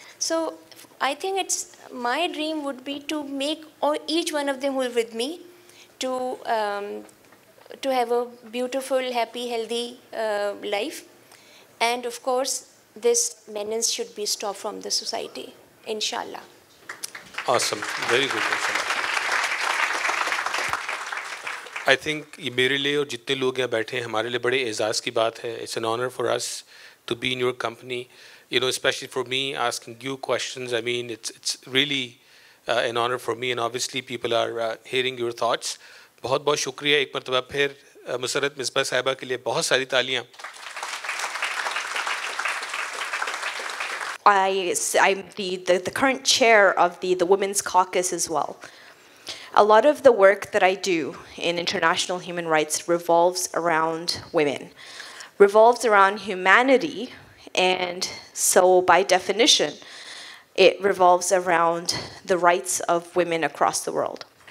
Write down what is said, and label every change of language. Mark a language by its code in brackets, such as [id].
[en] So I think it's my dream would be to make each one of them who are with me to have a beautiful, happy, healthy life. And of course, this menace should be stopped from the society, inshallah. Awesome. Very good. I think [hi] ये मेरे लिए और जितने लोग यहाँ बैठे हैं हमारे लिए बड़े एजाज़ की बात है. [en] It's an honor for us to be in your company. You know, especially for me, asking you questions. I mean, it's really an honor for me, and obviously people are hearing your thoughts. [hi] बहुत बहुत शुक्रिया एक मरतबा फिर मुसर्रत मिसबा साहिबा के लिए बहुत सारी तालियाँ. [en] I'm the current chair of the Women's Caucus as well. A lot of the work that I do in international human rights revolves around women, revolves around humanity, and so by definition, it revolves around the rights of women across the world.